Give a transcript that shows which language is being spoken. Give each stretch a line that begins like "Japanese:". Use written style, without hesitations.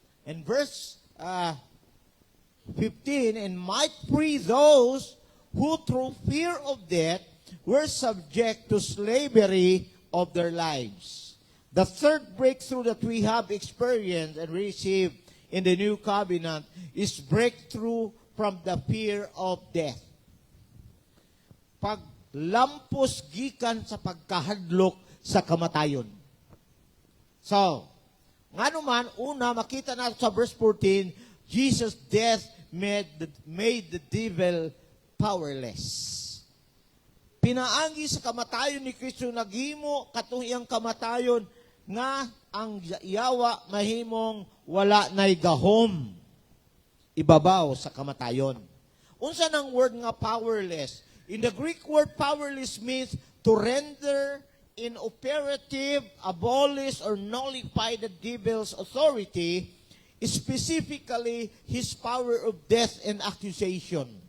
English: And verse 15, and might free those who through fear of death were subject to slavery of their lives. The third breakthrough that we have experienced and received in the new covenant is breakthrough from the fear of death.
Cebuano: Paglampos gikan sa pagkahadlok sa kamatayon. So, nga naman, una, makita natin sa verse 14,
English: Jesus' death made the devil powerless.
Cebuano: Pinaagi sa kamatayon ni Kristo, naghimo katong iyang kamatayon nga ang yawa mahimong wala na'y gahom ibabaw sa kamatayon. Unsa nang word nga powerless?
English: In the Greek word powerless means to render inoperative, abolish, or nullify the devil's authority, specifically his power of death and accusation.